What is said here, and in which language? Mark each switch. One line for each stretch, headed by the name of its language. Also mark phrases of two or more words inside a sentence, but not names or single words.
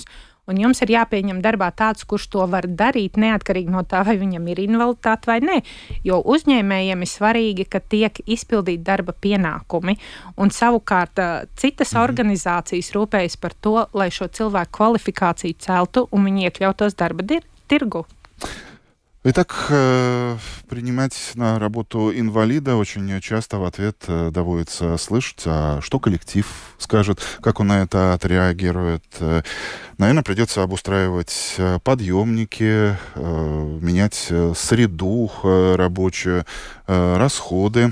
Latvian: Un jums ir jāpieņem darbā tāds, kurš to var darīt, neatkarīgi no tā, vai viņam ir invaliditāte vai nē. Jo uzņēmējiem ir svarīgi, ka tiek izpildīti darba pienākumi. Un savukārt citas organizācijas rūpējas par to, lai šo cilvēku kvalifikāciju celtu un viņi iekļautos darba tirgu.
Russian: Итак, принимать на работу инвалида очень часто в ответ доводится слышать, а что коллектив скажет, как он на это отреагирует. Наверное, придется обустраивать подъемники, менять среду рабочую, расходы.